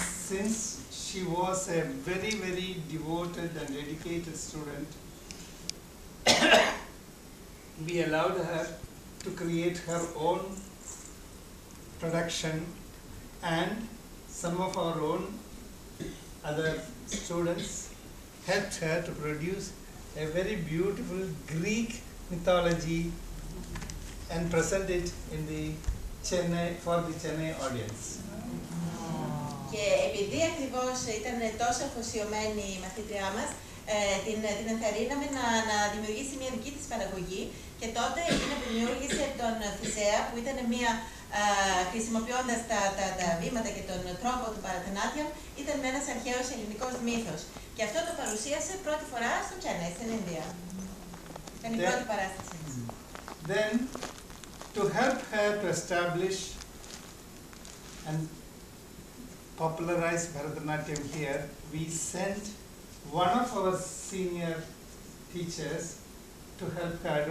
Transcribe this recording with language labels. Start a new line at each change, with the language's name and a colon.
English: Since she was a very, very devoted and dedicated student, we allowed her to create her own production, and some of our own other students helped her to produce a very beautiful Greek mythology and present it in the for the Chennai audience.
Greek: Και επειδή ακριβώς ήταν τόσο αφοσιωμένη η μαθήτριά μας, την ενθαρρύναμε να δημιουργήσει μια δική της παραγωγή και τότε εκείνη που δημιούργησε τον Θησέα, που ήταν χρησιμοποιώντας τα βήματα και τον τρόπο του Bharatanatyam, ήταν με ένας αρχαίος ελληνικός μύθος. Και αυτό το παρουσίασε πρώτη φορά στο Chennai, στην Ινδία. Ήταν η πρώτη παράσταση.
English: Then, to help her to establish and popularize Bharatanatyam here, we sent one of our senior teachers to help her.